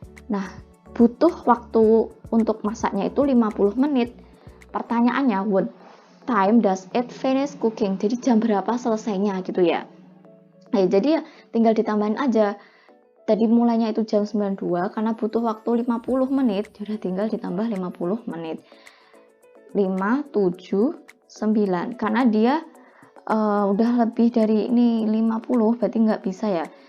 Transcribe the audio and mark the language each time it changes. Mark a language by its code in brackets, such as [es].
[id] Nah, butuh waktu untuk masaknya itu 50 menit. Pertanyaannya, [en] what time does it finish cooking? [id] Jadi jam berapa selesainya gitu ya. Nah, jadi ya tinggal ditambahin aja. Tadi mulainya itu jam 92 karena butuh waktu 50 menit. Jadi tinggal ditambah 50 menit. 5, 7, 9. Karena dia udah lebih dari ini 50, berarti nggak bisa ya.